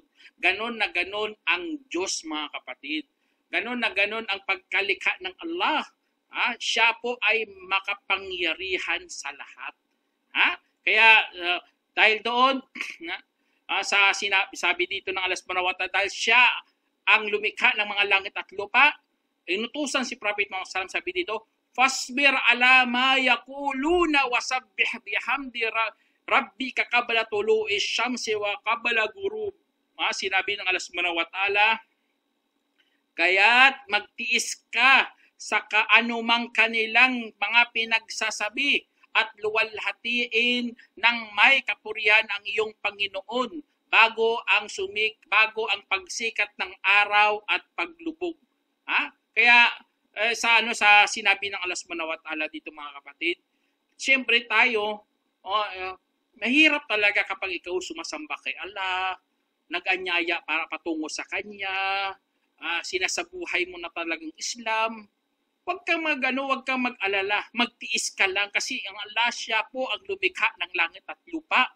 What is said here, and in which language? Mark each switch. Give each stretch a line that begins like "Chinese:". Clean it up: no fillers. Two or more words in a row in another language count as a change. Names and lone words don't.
Filipino: Ganon na ganon ang Diyos mga kapatid. Ganon na ganon ang pagkalikha ng Allah. Siya po ay makapangyarihan sa lahat. Kaya dahil doon, sabi dito ng Allah
Arabic: سبحانه وتعالى,
Filipino: dahil siya ang lumikha ng mga langit at lupa, inutusan si Prophet Muhammad
Arabic: صلى الله عليه وسلم,
Filipino: sabi dito,
Arabic: فاصبر على ما يقولون وسبح بحمد ربك قبل طلوع الشمس وقبل الغروب.
Filipino: Sinabi ng Allah
Arabic: سبحانه وتعالى,
Filipino: kaya't magtiis ka sa kaanumang kanilang mga pinagsasabi at luwalhatiin ng may kapurihan ang iyong Panginoon bago ang pagsikat ng araw at paglubog. Kaya sa sinabi ng Allah
Arabic: سبحانه وتعالى
Filipino: dito mga kapatid. Siyempre tayo, mahirap talaga kapag ikaw sumasamba kay Allah, nag-anyaya para patungo sa Kanya, sinasabuhay mo na talagang Islam. Huwag kang mag-alala, magtiis ka lang kasi ang Allah siya po ang lumikha ng langit at lupa.